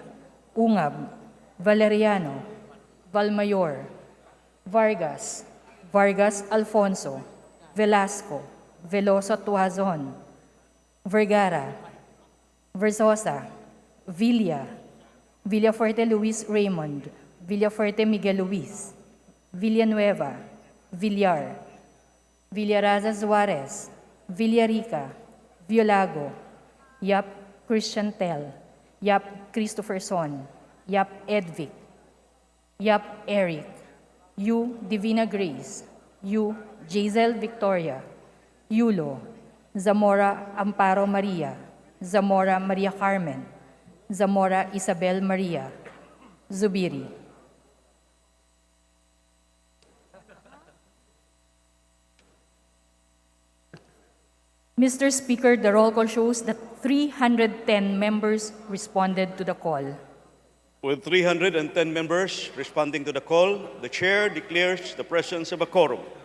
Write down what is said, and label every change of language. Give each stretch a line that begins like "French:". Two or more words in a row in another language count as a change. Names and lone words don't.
English: Ungab, Valeriano, Valmayor, Vargas, Vargas Alfonso, Velasco, Veloso Tuazon, Vergara, Versosa, Villa, Villafuerte Luis Raymond, Villafuerte Miguel Luis, Villanueva, Villar, Villaraza Suarez, Villarica, Violago, Yap Christian Tel, Yap Christopher Son, Yap Edvic, Yap Eric, Yu Divina Grace, Yu Jazel Victoria, Yulo, Zamora Amparo Maria, Zamora Maria Carmen, Zamora Isabel Maria, Zubiri. Mr. Speaker, the roll call shows that 310 members responded to the call. With 310 members responding to the call, the chair declares the presence of a quorum.